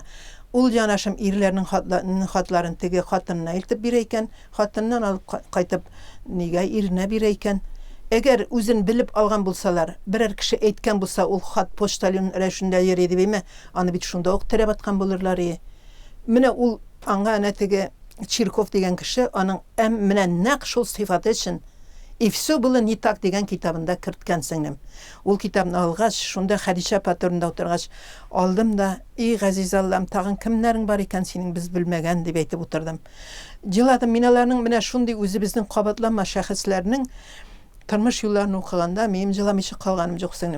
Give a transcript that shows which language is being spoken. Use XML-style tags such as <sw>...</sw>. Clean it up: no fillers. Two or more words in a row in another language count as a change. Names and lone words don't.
<tt>Ул җанашым ирләрнең хатларын теге хатынына илтеп бирә икән, хатыннан алып кайтып нигә иренә бирә икән. Әгәр үзен белеп алган булсалар, берәр кеше әйткән булса, ул хат почтальон рәшендә йөри дип әйме, аны бит шунда ук терәп аткан булырлар. Менә ул аңа әнә теге Чирков дигән кеше аның менә нәкъ шул сыйфаты өчен И все было не так дигән китабында керткән сеңлем. Ул китапны алгач, шунда Хәдичә апа турында утыргач, алдым да, "И газиз Аллам, тагын кемнәрең бар икән синең без белмәгән" дип әйтеп утырдым. Җыладым миналарның менә шундый үзебезнең кабатланма шәхесләрнең тормыш юлларын укыганда минем җыламыйча калганым юк сеңлем.</tt>